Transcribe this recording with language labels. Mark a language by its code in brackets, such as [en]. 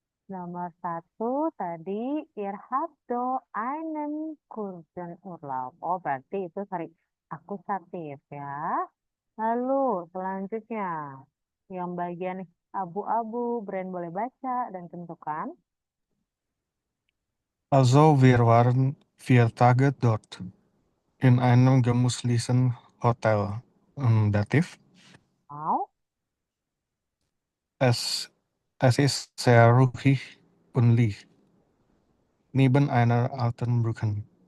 [id] Nomor satu tadi [de] ihr habt do einen kurzen Urlaub. [id] Oh, berarti itu sorry, akusatif ya. Lalu selanjutnya yang bagian abu-abu, Brand boleh baca dan tentukan. [de] Also, wir waren 4 Tage dort in einem gemütlichen Hotel. Dativ. [id] Mau? [de] Es ist sehr ruhig und liegt neben einer alten Brücke.